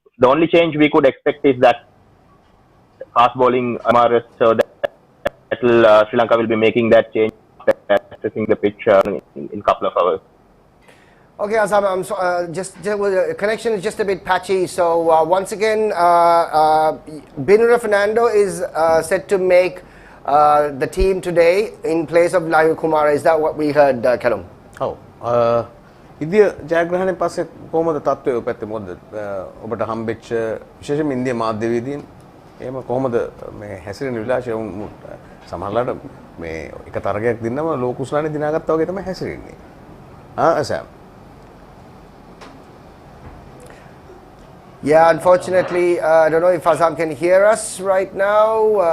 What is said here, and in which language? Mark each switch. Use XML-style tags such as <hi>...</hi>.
<en>The only change we could expect is that fast bowling Amaras, so that Sri Lanka will be making that change after assessing the pitch in couple of hours. Okay, Azam, the connection is just a bit patchy. So once again, Binura Fernando is set to make the team today in place of Lahira Kumara. Is that what we heard, Kalum?</en> <si>Oh, ඉන්දිය ජයග්‍රහණයෙන් පස්සේ කොහොමද තත්ත්වය පැත්තේ මොකද ඔබට හම්බෙච්ච විශේෂයෙන්ම ඉන්දිය මාධ්‍යවේදීන් එහෙම කොහොමද මේ හැසිරෙන විලාසය සමහරලාට මේ එක තරගයක් දිනනම ලෝකුස්ලානේ දිනාගත්තා වගේ තමයි හැසිරෙන්නේ.</si> <en>Sam. Yeah, unfortunately, I don't know if Azam can hear us right now.</en>